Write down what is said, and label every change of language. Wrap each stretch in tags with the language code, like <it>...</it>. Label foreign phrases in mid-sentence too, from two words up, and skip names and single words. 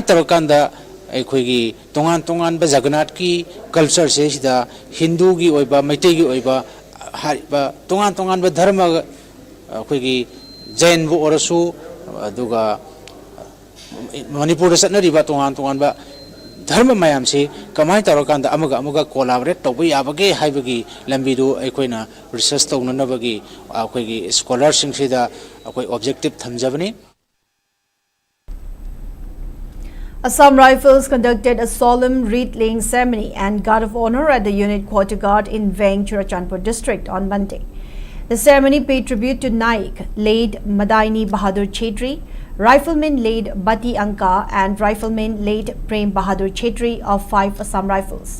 <mni>ꯇꯧꯔꯀꯥꯟꯗ ꯑꯩꯈꯣꯏꯒꯤ ꯇꯣꯉꯥꯟꯕ ꯖꯒꯟꯅꯥꯊꯀꯤ ꯀꯜꯆꯔꯁꯦ ꯁꯤꯗ ꯍꯤꯟꯗꯨꯒꯤ ꯑꯣꯏꯕ ꯃꯩꯇꯩꯒꯤ ꯑꯣꯏꯕ ꯍꯥꯏꯔꯤꯕ ꯇꯣꯉꯥꯟꯕ ꯙꯔꯃ ꯑꯩꯈꯣꯏꯒꯤ ꯖꯩꯟꯕꯨ ꯑꯣꯏꯔꯁꯨ ꯑꯗꯨꯒ ꯃꯅꯤꯄꯨꯔꯗ ꯆꯠꯅꯔꯤꯕ ꯇꯣꯉꯥꯟꯕ ꯙꯔꯃ ꯃꯌꯥꯝꯁꯤ ꯀꯃꯥꯏꯅ ꯇꯧꯔꯀꯥꯟꯗ ꯑꯃꯒ ꯀꯣꯂꯥꯕꯣꯔꯦꯠ ꯇꯧꯕ ꯌꯥꯕꯒꯦ ꯍꯥꯏꯕꯒꯤ ꯂꯝꯕꯤꯗꯨ ꯑꯩꯈꯣꯏꯅ ꯔꯤꯁꯔꯁ ꯇꯧꯅꯅꯕꯒꯤ ꯑꯩꯈꯣꯏꯒꯤ ꯁ꯭ꯀꯣꯂꯔꯁꯤꯡꯁꯤꯗ ꯑꯩꯈꯣꯏ ꯑꯣꯕꯖꯦꯛꯇꯤቭ ꯊꯝꯖꯕꯅꯤ꯫</mni> <en>Assam Rifles conducted a solemn wreath-laying ceremony and guard of honor at the unit quarter guard in Veng, Churachandpur district on Monday. The ceremony paid tribute to Naik, late Madaini Bahadur Chetri, Rifleman late Bati Anka and Rifleman late Prem Bahadur Chetri of 5 Assam Rifles.</en>